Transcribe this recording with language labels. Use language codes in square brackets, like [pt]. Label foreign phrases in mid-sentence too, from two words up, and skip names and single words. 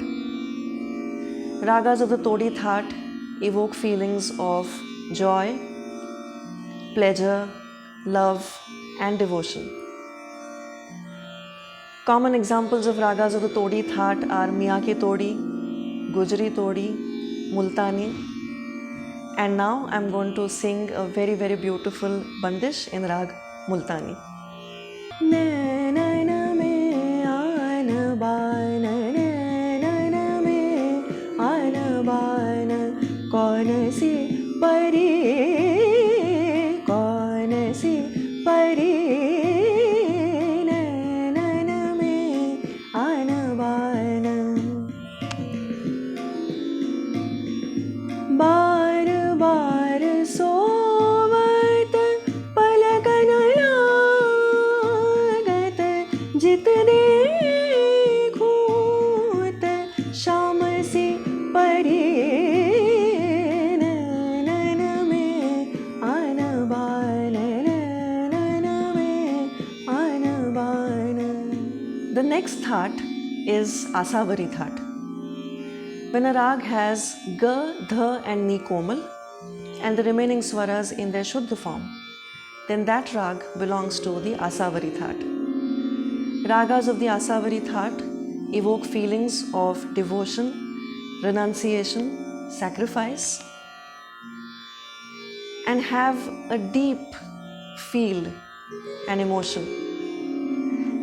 [en] Ragas of the Todi Thaat evoke feelings of joy, pleasure, love and devotion. Common examples of ragas of the Todi Thaat are Miyake Todi, Gujri Todi, Multani, and now I am going to sing a very beautiful bandish in Raag Multani. [hi] नैना में आन बान, नैना में आन बान, कौन सी परी, कौन सी परी, नैना में आन बान. बार बार सोवत पलकन लागत जित देखूत शाम सी परी नैन में आन बान नैन में [en] next Thaat is Aasawari Thaat. When a rag has Ga, Dha and Ni Komal and the remaining swaras in their Shuddh form, then that rag belongs to the Aasawari Thaat. Ragas of the Aasawari Thaat evoke feelings of devotion, renunciation, sacrifice, and have a deep feel and emotion.